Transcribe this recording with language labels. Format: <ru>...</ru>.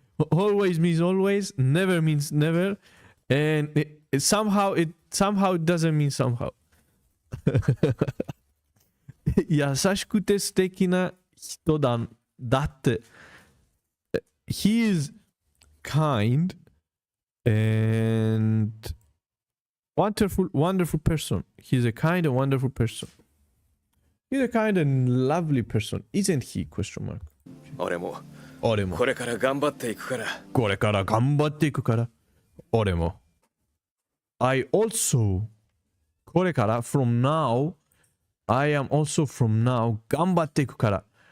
<en>Always means always, never means never, and it somehow doesn't mean somehow.</en> <ja>優しくて素敵な人だって。</ja> <en>He is kind and wonderful person. He's a kind and wonderful person. He's a kind and lovely person, isn't he? Question mark.</en> <ja>俺も俺もこれから頑張っていくから。これから頑張っていくから。俺も。</ja> <en>I also これから from now I am also from now 頑張っていくから。</en>